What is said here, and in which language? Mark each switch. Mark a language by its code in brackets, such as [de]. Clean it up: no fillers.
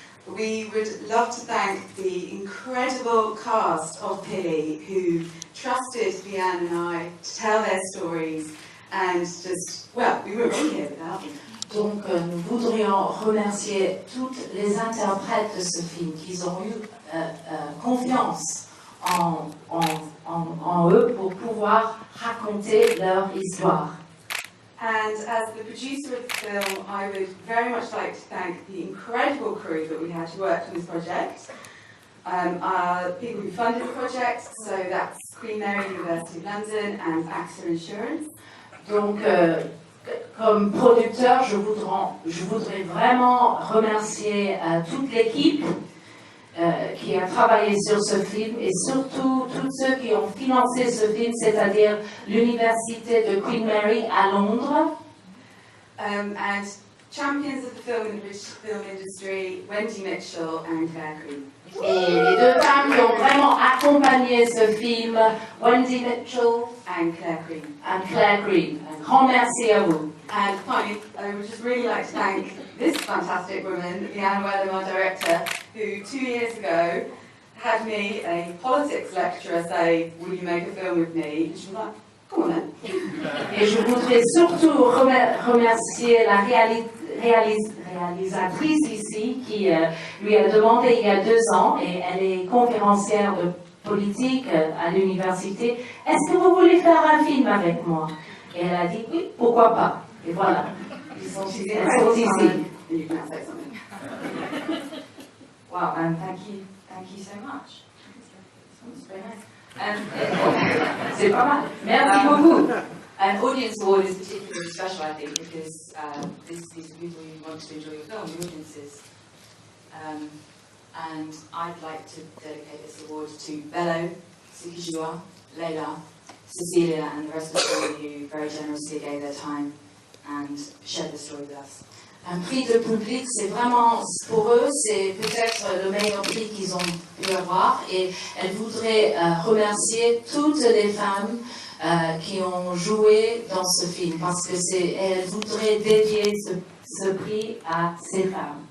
[en] We would love to thank the incredible cast of Pili who trusted Leanne and I to tell their stories and just, well, we wouldn't be here without them. [fr] Donc, nous voudrions remercier toutes les interprètes de ce film qui ont eu confiance en eux pour pouvoir raconter leur histoire. [en] And as the producer of the film, I would very much like to thank the incredible crew that we had who worked on this project. People who funded the project, so that's Queen Mary University of London and AXA Insurance. [fr] Donc, comme producteur, je voudrais vraiment remercier toute l'équipe qui a travaillé sur ce film et surtout tous ceux qui ont financé ce film, c'est-à-dire l'Université de Queen Mary à Londres. [en] And champions of the film and British film industry, Wendy Mitchell and Claire Green. [fr] Et les deux femmes qui ont vraiment accompagné ce film, Wendy Mitchell [en] and Claire Green. [fr] Un grand merci à vous. [en] And finally, I would just really like to thank this fantastic woman, Leanne Wellham, our director, who 2 years ago had me, a politics lecturer, say, "Will you make a film with me?" And she was like, "Come on then." [fr] Et je voudrais surtout remercier la réalisatrice ici qui lui a demandé il y a 2 ans, et elle est conférencière de politique à l'université, est-ce que vous voulez faire un film avec moi? Et elle a dit oui, pourquoi pas. Et voilà, ils sont ici. [en] You can say something. Wow, and thank you so much. It's very nice. [fr] C'est pas mal. Merci beaucoup. [en] An audience award is particularly special, I think, because these are people who want to enjoy your film, the audiences. And I'd like to dedicate this award to Bello, Sukijua, Leila, Cecilia, and the rest of the family who very generously gave their time and shared the story with us. [fr] Un prix de public, c'est vraiment, pour eux, c'est peut-être le meilleur prix qu'ils ont pu avoir. Et elle voudrait remercier toutes les femmes qui ont joué dans ce film, parce que elle voudrait dédier ce prix à ces femmes.